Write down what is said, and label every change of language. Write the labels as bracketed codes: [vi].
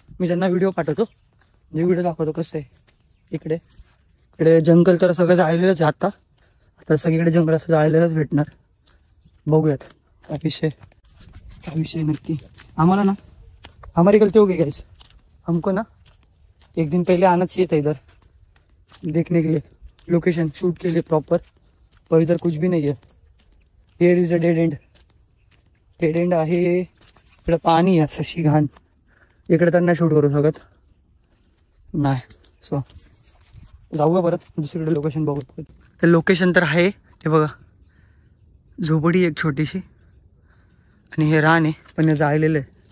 [mr] मी त्यांना व्हिडिओ पाठवतो, जे व्हिडिओ दाखवतो कसं आहे. इकडे इकडे जंगल तर सगळं जाळलेलंच आहे. आता सगळीकडे जंगल असं जाळलेलंच भेटणार. बघूयात काय विषय नक्की. आम्हाला ना [hi] हमारी गलती हो गई गाइस. हमको ना एक दिन पहले आना चाहिए था इधर देखने के लिए, लोकेशन शूट के लिए प्रॉपर, पर इधर कुछ भी नहीं है. [en] Here is a dead end आहे. [mr] इकडे पाणी आहे सशी घाण, इकडे तर नाही शूट करू शकत नाही. सो जाऊया परत दुसरीकडे लोकेशन बघू. तर लोकेशन तर आहे हे बघा, झोपडी एक छोटीशी आणि हे रान आहे, पण हे जाळलेलं आहे.